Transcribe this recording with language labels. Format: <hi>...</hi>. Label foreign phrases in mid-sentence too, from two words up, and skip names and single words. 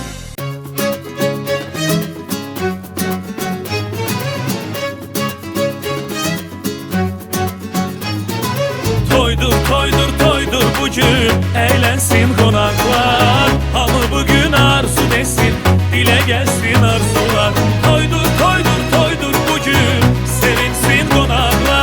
<tr>Toydur, toydur, toydur bugün, eğlensin konaklar.</tr> <az>Hamı bugün arzu desin,</az> <tr>dile gelsin arzular. Toydur, toydur, toydur bugün, sevinsin konaklar.</tr>